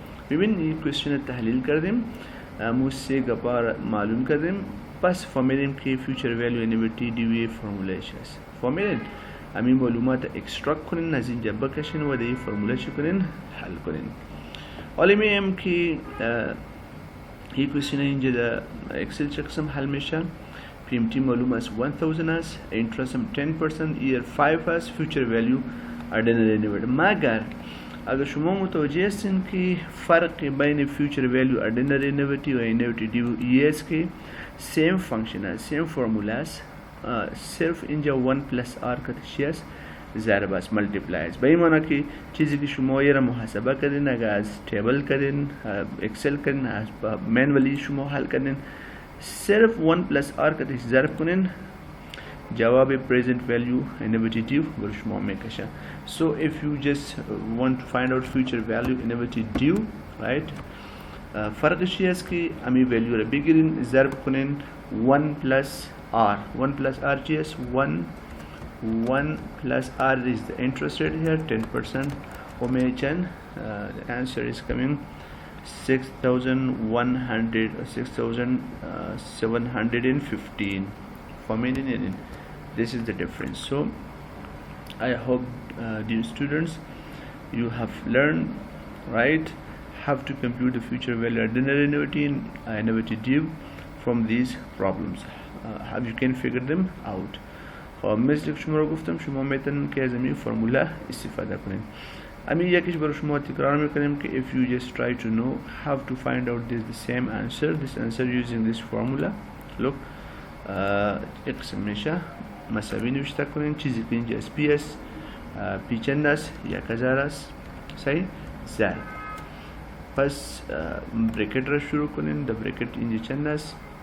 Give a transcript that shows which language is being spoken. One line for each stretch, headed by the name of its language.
Persian: ببین این question تحلیل کردیم، مجھے گپار معلوم کردیم، پس فهمیدیم که future value annuity due formula است. فهمیدین؟ همین معلومات اکستراکت کنین، از اینجا بکشین و این فرموله چی کنین؟ حل کنین. حالا میگم که این کوشن اینجا در اکسل چه قسم حل میشه. PMT معلوم است 1000 است، interest 10%، year 5 است، future value ordinary annuity. مگر اگر شما متوجه هستین که فرق بین future value ordinary annuity و annuity due ES که same function است، same formula است، صرف اینجا 1 plus r کتی است ضرب است ملتیپلای است. به این معنی که چیزی که شما یه را محاسبه کردین اگر از تیبل کردین اکسل کردین از مینولی شما حل کردین صرف 1 plus r کتی ضرب کنین جواب present value annuity due بر شما میکشه.
English: So if you just want to find out future value annuity due, right,
Persian: فرقش چی است که امی ولیو را بگیرین ضرب کنین
English: 1 plus r. 1 plus r
Persian: چی است
English: 1 plus r is the interest rate here 10%. Omechan the answer is coming 6,715 for million. This is the difference. So I hope dear students you have learned, right, how to compute the future value ordinary annuity and annuity due from these problems. How you can figure them out.
Persian: مثل که شما رو گفتم شما میتونید که از این فرموله استفاده کنید. امی یکیش برای شما تکرار میکنیم که
English: if you just try to know how to find out this the same answer, this answer using this formula.
Persian: look یک قسم میشه مساوی نوشته کنین چیزی که اینجا اس پی اس پی چند است 1000 است صحیح ضرب پس بریکت را شروع کنین. د بریکت اینجا چند است